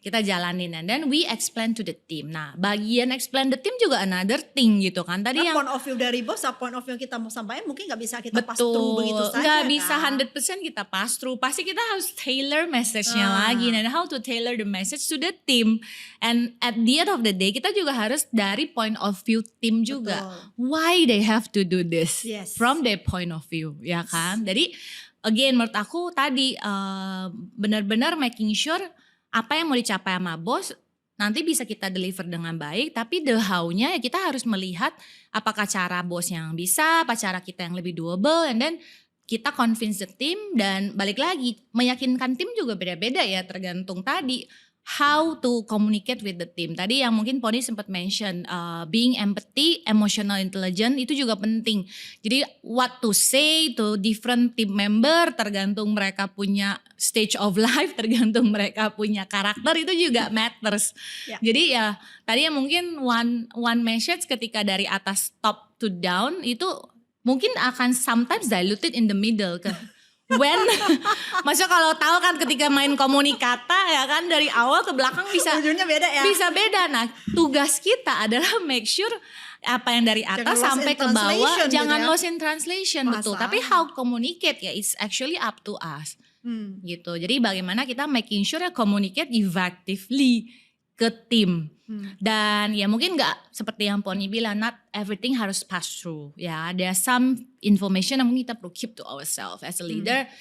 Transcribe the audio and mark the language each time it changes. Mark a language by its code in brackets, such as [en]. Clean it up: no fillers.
[id] Kita jalanin [en] and then we explain to the team. [id] Nah, bagian [en] explain the team [id] juga [en] another thing [id] gitu kan. Tadi yang point of view dari bos, point of view yang kita mau sampaikan mungkin gak bisa kita pass through begitu saja. Nggak bisa kan? 100% kita pass through. Pasti kita harus tailor message-nya lagi. [en] And how to tailor the message to the team. And at the end of the day [id] kita juga harus dari [en] point of view team juga. Why they have to do this from their point of view, ya kan? [id] Jadi again menurut aku tadi benar-benar [en] making sure [id] apa yang mau dicapai sama bos nanti bisa kita deliver dengan baik, tapi the how-nya ya kita harus melihat apakah cara bos yang bisa, apa cara kita yang lebih doable, [en] and then [id] kita [en] convince the team. [id] Dan balik lagi meyakinkan tim juga beda-beda ya, tergantung tadi [en] how to communicate with the team. [id] Tadi yang mungkin Pony sempat mention, being empathy, emotional intelligence itu juga penting. Jadi [en] what to say to different team member [id] tergantung mereka punya [en] stage of life, [id] tergantung mereka punya karakter, itu juga matters. [en] Yeah. [id] Jadi ya tadi yang mungkin one message ketika dari atas [en] top to down [id] itu mungkin akan [en] sometimes diluted in the middle [id] when maksudnya kalau tahu kan ketika main komunikata ya kan dari awal ke belakang bisa ujungnya beda ya. Bisa beda. Nah, tugas kita adalah [en] make sure [id] apa yang dari atas sampai ke bawah jangan [en] lost in translation. [id] Betul. Tapi [en] how communicate ya it's actually up to us. [id] Gitu. Jadi bagaimana kita making sure ya communicate effectively ke tim. Dan ya mungkin gak seperti yang Pony bilang, [en] not everything [id] harus pass through. [en] Ya, there are some information [id] yang mungkin kita perlu [en] keep to ourselves as a leader.